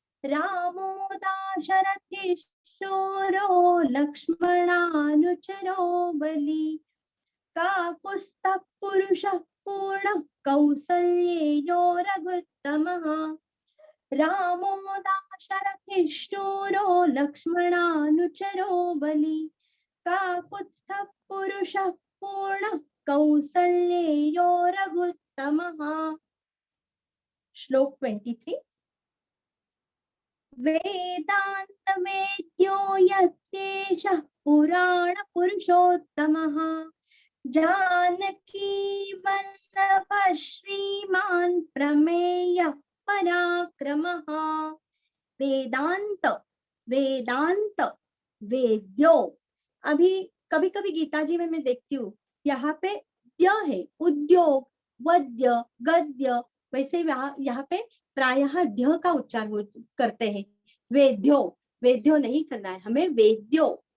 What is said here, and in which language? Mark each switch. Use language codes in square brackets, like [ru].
[sa] रामो दाशरथि शूरो, लक्ष्मणानुचरो बली, काकुत्स्थ, पुरुष, पूर्ण, कौसल्येयो, रघुत्तमः, रामो दाशरथि शूरो, लक्ष्मणानुचरो बली, काकुत्स्थ, पुरुष, पूर्ण, कौसल्येयो, रघुत्तमः। [hi] श्लोक 23। [sa] वेदांत वेद्यो यस्येषः पुराण पुरुषोत्तमः, जानकी वल्लभ श्रीमान् प्रमेयः पराक्रमः। [hi] वेदांत, वेदांत, वेद्यो, अभी कभी कभी गीता जी में मैं देखती हूँ यहाँ पे य है, उद्योग, वद्य, गद्य, वैसे यहाँ पे प्रायः ध्य का उच्चारण करते हैं, वेद्यो, वेद्यो नहीं करना है हमें, वेद्यो,